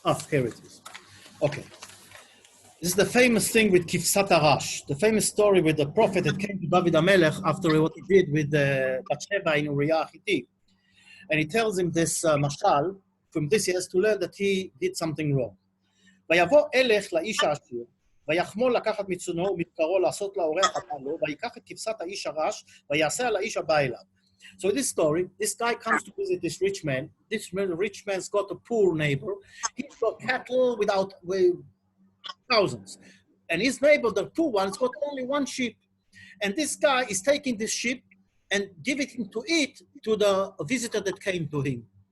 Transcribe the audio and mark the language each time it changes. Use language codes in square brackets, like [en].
[en] Here it is. Okay. This is the famous thing with Kifsat Arash, the famous story with the prophet that came to David HaMelech after what he did with Bathsheba in Uriah Hittite. And he tells him this mashal, from this he has to learn that he did something wrong. [he] ויבוא אלך לאיש העשיר, ויחמול לקחת מצונו ומבקרו לעשות לאורח הבא לו, ויקח את כבשת האיש הרש, ויעשה על האיש הבא אליו. [en] So this story, this guy comes to visit this rich man. This rich man's got a poor neighbor. He's got cattle with thousands. And his neighbor, the poor one's got only one sheep. And this guy is taking this sheep and giving it to eat to the visitor that came to him.